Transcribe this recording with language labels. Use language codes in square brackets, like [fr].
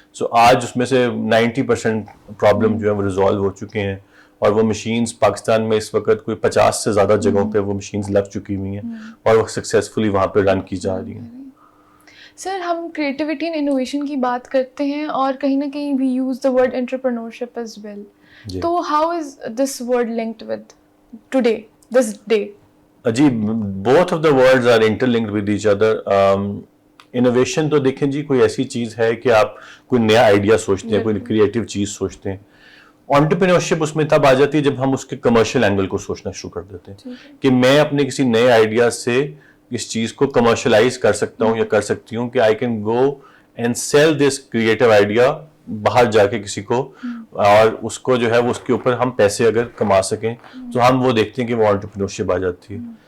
[ur] سو آج اس میں سے 90% پرابلم جو ہے وہ ریزالو ہو چکے ہیں, اور وہ مشینز پاکستان میں اس وقت کوئی 50 سے زیادہ جگہوں پہ وہ مشینز لگ چکی ہوئی ہیں, اور وہ سکسیزفلی وہاں پہ رن کی جا رہی ہیں. سر, ہم [en] creativity and innovation [ur] کی بات کرتے ہیں, اور کہیں نہ کہیں [en] We use the word entrepreneurship as well. تو how is this word linked with today, this day? جی, both of the words are interlinked with each other. [ur] Innovation تو دیکھیں جی, کوئی ایسی چیز ہے کہ آپ کوئی نیا آئیڈیا سوچتے ہیں, کوئی کریٹو چیز سوچتے ہیں. انٹرپرینورشپ اس میں تب آ جاتی ہے جب ہم اس کے کمرشل اینگل کو سوچنا شروع کر دیتے ہیں, کہ میں اپنے کسی نئے آئیڈیا سے اس چیز کو کمرشلائز کر سکتا ہوں یا کر سکتی ہوں, کہ [en] I can go and sell this creative idea [ur] باہر جا کے کسی کو, اور اس کو جو ہے وہ اس کے اوپر ہم پیسے اگر کما سکیں, تو ہم وہ دیکھتے ہیں کہ وہ انٹرپرینورشپ آ جاتی ہے.